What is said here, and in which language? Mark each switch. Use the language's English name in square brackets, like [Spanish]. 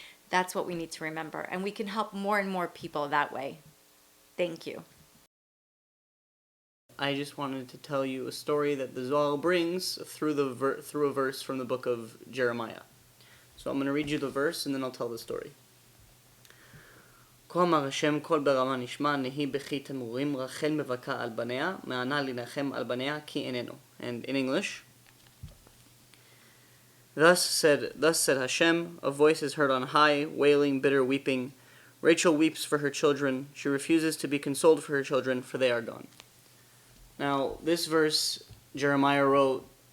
[English] That's what we need to remember, and we can help more and more people that way. Thank you. I just wanted to tell you a story that the Zohar brings through a verse from the book of Jeremiah. So I'm going to read you the verse and then I'll tell the story. [Hebrew] כה אמר השם קול ברמה נשמע נהי בכי תמרורים רחל מבכה על בניה מענה לנחם על בניה כי איננו. [English] And in English, Thus said Hashem, a voice is heard on high, wailing, bitter weeping. Rachel weeps for her children. She refuses to be consoled for her children, for they are gone. Now, this verse Jeremiah wrote